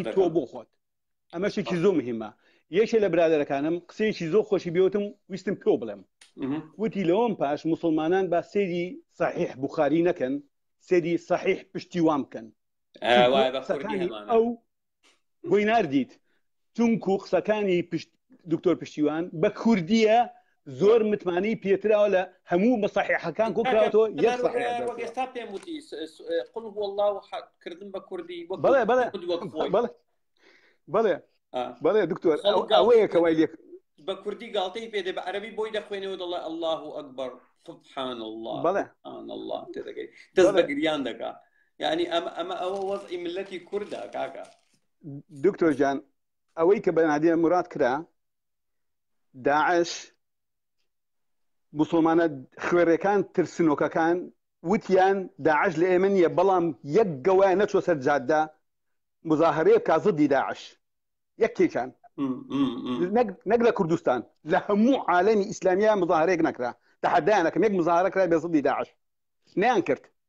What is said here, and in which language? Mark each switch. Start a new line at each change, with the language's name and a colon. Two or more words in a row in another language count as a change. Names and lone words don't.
Central Kurdish: تۆ بۆ خۆت ئەمە شتێکی زۆر مهمە یەکێ لە برادەرەکانم قسەیەکی زۆر خۆشی بێوتم ویستم پێ بڵێم وتی لەوەم پاش مسلمانان با سێری صحیح بوخاری نەکەن سێری صحیح پشتیوان بکەن ئەو بۆی ناردیت چونکو قسەکانی دکتۆر پشتیوان بە کوردیە زۆر متمانی پێتراوە لە هەموو مەسەحیحەکان کۆکراوەتەوە یەک ئێستا پێم وتی
Arabic: قل هو الله
Central Kurdish: کردن بە کوردی بەڵێ دکتۆر ئەوەیە کەوای لێک بە کوردی گاڵتەی پێدێ بە عەرەبی بۆی دەخوێنەوە دەڵێ
Arabic: الله ئەکبەر سبحان الله سبحان الله
Central Kurdish: تێدەگەی دەست بە گریان دەکا یعنی ئەمە ئەوە وەزعی ملەتی کوردە کاکە دکتۆر جان ئەوەی کە بە نادیا موراد کرا داعش مسلمانە خوێڕەکان ترسنۆکەکان وتیان داعش لە ئێمە نیە بەڵام یەک گەوایە نەچۆ سەر جادە مزاهرەیە بکا زدی داعش یەکێکان نەک لە کوردستان لە هەموو عالەمی ئیسلامیە مزاهرەیەک نەکرا تەحەدایانەکەم یەک مزاهرە کرا بێ زدی داعش نەیان کرد